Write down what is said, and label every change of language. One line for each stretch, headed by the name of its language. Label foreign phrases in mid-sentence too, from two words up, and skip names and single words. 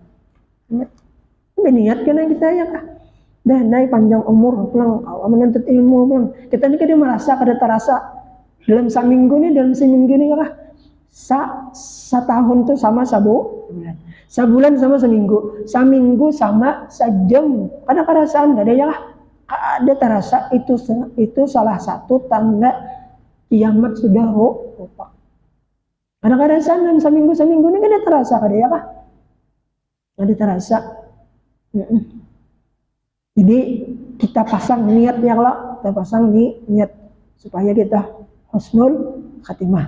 Banjar: Berniat kena kita ya kah? Dah naik panjang umur, pulang menuntut ilmu pulang. Kita ni kada merasa kada terasa dalam seminggu ni ya kah? Setahun tu sama sebulan sama seminggu sama sejam. Kada kerasaan kada ya kah? Ada terasa itu salah satu tanda kiamat sudah rupa. Kadang-kadang dalam seminggu ini kan terasa kada ya kah? Ada terasa. Jadi kita pasang niat
Arabic: ya Allah,
Banjar: kita pasang niat supaya kita
Arabic: husnul khatimah.